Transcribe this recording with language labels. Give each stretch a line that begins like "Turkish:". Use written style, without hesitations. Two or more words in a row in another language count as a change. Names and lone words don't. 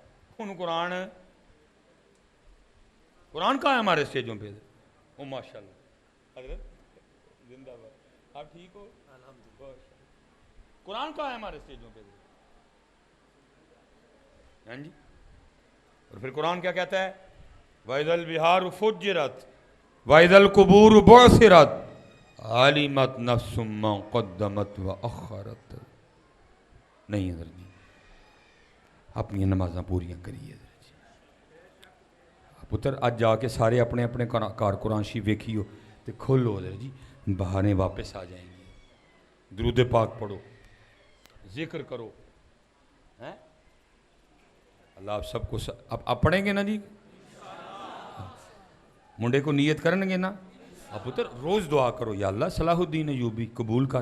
Urdu: ان قرآن کہاں ہے ہمارے اسٹیجوں پہ؟ او ماشاء اللہ حضرت زندہ باد، آپ ٹھیک ہو؟ الحمدللہ. قرآن کہاں ہے ہمارے اسٹیجوں پہ؟ ہاں جی. اور پھر قرآن کیا کہتا ہے؟
Arabic: وَإِذَا الْبِحَارُ فُجِّرَتْ وَإِذَا الْقُبُورُ بُعْثِرَتْ عَلِمَتْ نَفْسٌ مَّا قَدَّمَتْ وَأَخَّرَتْ.
Punjabi: نہیں حضرت نہیں، اپنی نمازاں پوریاں کریے پتر. اج جا کے سارے اپنے اپنے کار قرآن شریف ویکھیو تے کھولو حضرت جی، بہانے واپس آ جائیں گے.
Urdu: درود پاک پڑھو، ذکر کرو. اللہ آپ سب کو آپ پڑھیں گے نا جی؟
Punjabi: منڈے کو نیت کرن گے نا؟
Urdu: آپ پتر روز دعا کرو، یا اللہ صلاح الدین ایوبی قبول کر.